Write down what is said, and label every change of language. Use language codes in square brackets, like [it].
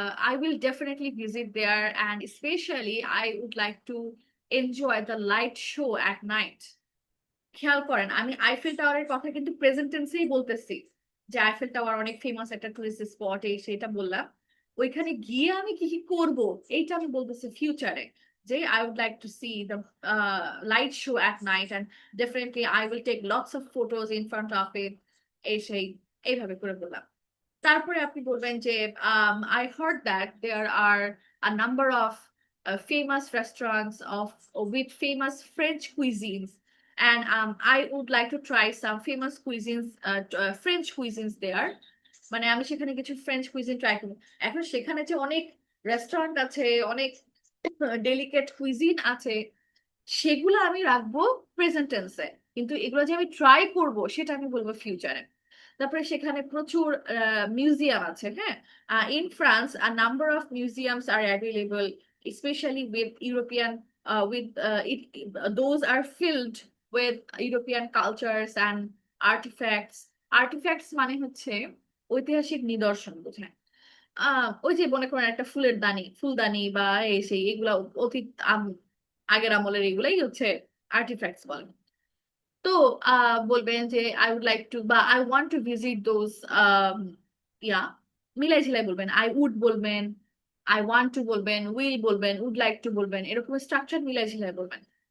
[en] I will definitely visit there, and especially I would like to enjoy the light show at night. [bn] খেয়াল করেন, আমি Eiffel টাওয়ারের কথা কিন্তু প্রেজেন্ট টেন্সেই বলতেছি, যে আইফেল টাওয়ার অনেক ফেমাস একটা টুরিস্ট স্পট, এই সেটা বললাম। ওইখানে গিয়ে আমি কি কি করব এইটা আমি বলতেছি ফিউচারে, যে [en] I would like to see the light show at night, and definitely I will take lots of photos in front of it, [bn] এই সেই, এইভাবে করে বললাম। তারপরে আপনি বলবেন যে [en] I heard that there are a number of famous restaurants of with famous French cuisines. And I would like to try some famous cuisines, French cuisines there. [bn] মানে আমি সেখানে কিছু ফ্রেঞ্চ কুইজিন ট্রাই করবো। এখন সেখানে যে অনেক রেস্টুরেন্ট আছে, অনেক ডেলিকেট কুইজিন আছে, সেগুলো আমি রাখবো প্রেজেন্ট টেন্সে, কিন্তু এগুলো যে আমি ট্রাই করব সেটা আমি বলবো ফিউচারে। তারপরে সেখানে প্রচুর মিউজিয়াম আছে, হ্যাঁ। [en] In France a number of museums are available, especially with European with it those are filled with European cultures and artifacts. [bn] Artifacts মানে হচ্ছে ঐতিহাসিক নিদর্শন বোঝায়। ওই যে মনে করেন একটা ফুলের দানি, ফুলদানি বা এই সেই, এগুলা অতীত আগের আমলের, এগুলাই হচ্ছে আর্টিফ্যাক্টস বলে। তো বলবেন যে [en] I would like to [bn] বা [en] I want to visit those, [bn] ইয়া মিলাই ঝিলাই বলবেন, আই উড বলবেন, আই ওয়ান্ট টু বলবেন, উইল বলবেন, উড লাইক টু বলবেন, এরকম স্ট্রাকচার মিলাই ঝিলাই বলবেন।